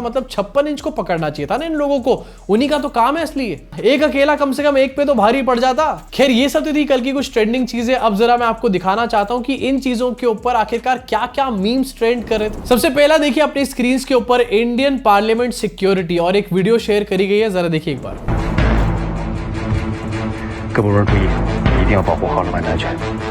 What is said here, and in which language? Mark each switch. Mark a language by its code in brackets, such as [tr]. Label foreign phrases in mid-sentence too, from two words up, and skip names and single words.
[hi] मतलब 56 इंच को पकड़ना चाहिए था ना इन लोगों को, उन्हीं का तो काम है असली। एक अकेला कम से कम एक पे तो भारी पड़ जाता। खैर ये सब तो थी कल की कुछ ट्रेंडिंग चीजें। अब जरा मैं आपको दिखाना चाहता हूं कि इन चीजों के ऊपर आखिरकार क्या क्या [en] memes trend [hi] कर रहे थे। सबसे पहला देखिए अपनी स्क्रीन के ऊपर [en] Indian Parliament security [hi] और एक [en] video share [hi] करी गई है, जरा देखिए एक बार। [zh] 各部门注意，一定要保护好人们的安全。